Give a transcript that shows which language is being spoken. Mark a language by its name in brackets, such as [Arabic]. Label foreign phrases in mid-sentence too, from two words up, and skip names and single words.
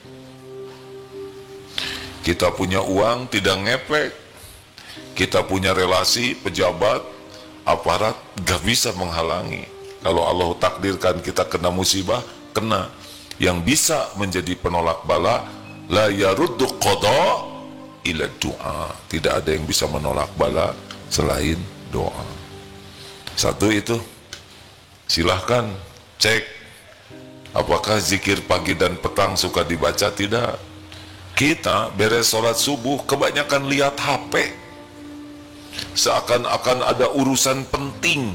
[Indonesian] Kita punya uang, tidak ngepek. Kita punya relasi, pejabat, aparat, gak bisa menghalangi. Kalau Allah takdirkan kita kena musibah, kena. Yang bisa menjadi penolak bala, [Arabic] لا يرد القضاء إلا الدعاء. [Indonesian] Tidak ada yang bisa menolak bala selain doa. Satu itu, silahkan cek apakah zikir pagi dan petang suka dibaca, tidak. Kita beres sholat subuh kebanyakan lihat HP, seakan-akan ada urusan penting.